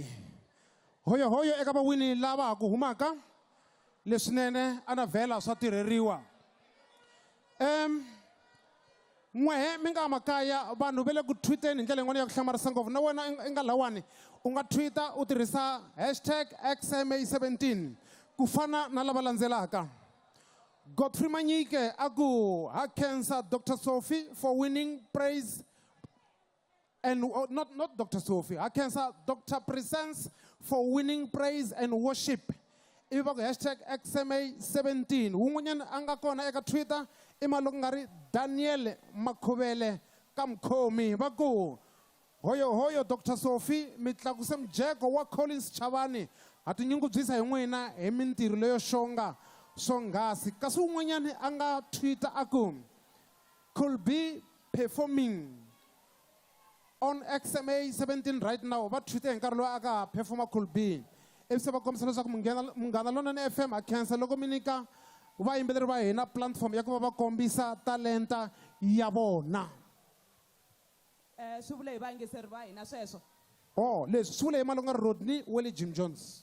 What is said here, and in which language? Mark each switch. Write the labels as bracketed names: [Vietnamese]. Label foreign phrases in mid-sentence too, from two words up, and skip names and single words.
[Tsonga] Hoya eka vawini lava ku humaka leswinene ana vhela swa tirheriwa. n'wehe mi nga makaya vanhu va le ku tweeteni hi ndlela yin'wana ya ku hlamarisa ngopfu na wena i nga lawani u nga twitter u tirhisa #XMA17 ku fana na lava landzelaka. Godfrey Manyike aku ha khensa Dr. [English] Sophie for winning praise and not Dr. Sophie, [Tsonga] ha khensa Dr. [English] Presence for winning praise and worship. [Tsonga] Ivi va ku #XMA17 wun'wanyana a nga kona eka Twitter i mali ku nga ri Daniel Makhuvele ka Mkhomi va ku hoyo Dr. Sophie mi tlakuse mujeko wa Collins Chavani ha tinyungubyisa hi n'wina hi mintirho leyo xonga swonghasi. Kasi wun'wanyana a nga Twitter aku [English] could be performing on XMA17 right now. [Tsonga] Va Twitter hi nkarhi loyi a ka performa [English] could be. [Tsonga] Ivi se va kombisa leswaku Munghana Lonene FM a khensa loko mi nyika vayimbeleri va hina platform ya ku va va kombisa talenta ya vona. Swi vula hi vayingiseri va hina sweswo. Leswi swi vula hi malunga Rodney Willie Jim Jones.